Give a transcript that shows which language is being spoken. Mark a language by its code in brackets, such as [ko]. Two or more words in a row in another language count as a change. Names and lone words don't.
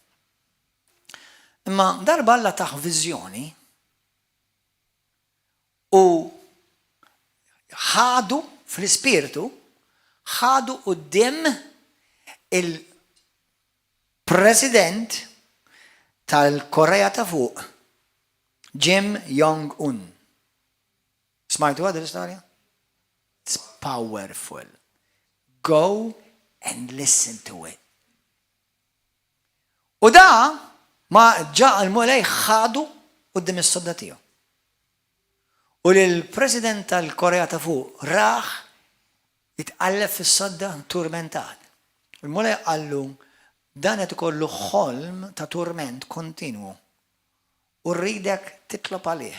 [mt] Imma darba Alla taħ viżjoni u ħadu fl-ispirtu ħadu quddiem il-President tal-Korea ta' fuq, Kim Jong-un. Smajtu għad l-istorja? [en] It's powerful. Go and listen to it. [mt] U da ma ġa l-mulej ħadu quddiem is-sodda tiegħu. U l-President tal-Korea ta' fuq raħ jitqallef fis-sodda turmentat. Il-mulej qallu dan qed ikollu ħolm ta' turment kontinwu u rridek titlob għalih.